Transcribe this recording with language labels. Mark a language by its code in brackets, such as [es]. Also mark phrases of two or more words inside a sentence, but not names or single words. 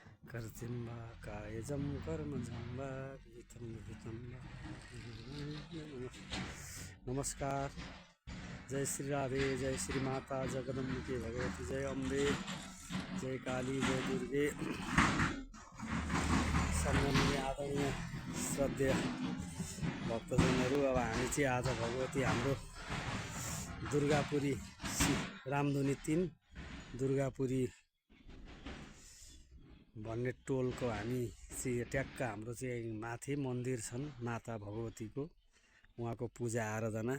[ne] कर्जिम्बा कायजम कर्म जम्बा विहितम विहितम। नमस्कार, जय श्री राधे, जय श्री माता जगदम्बिके भगवती, जय अम्बे, जय काली, जय दुर्गे। सम्माननीय आदरणीय श्रद्धेय भक्तजनहरू, अब हामी चाहिँ आज भगवती हाम्रो दुर्गापुरी रामधुनी 3 दुर्गापुरी भन्ने टोलको हामी चाहिँ ट्याक्क हाम्रो चाहिँ माथि मन्दिर छन् माता भगवतीको, उहाँको पूजा आराधना।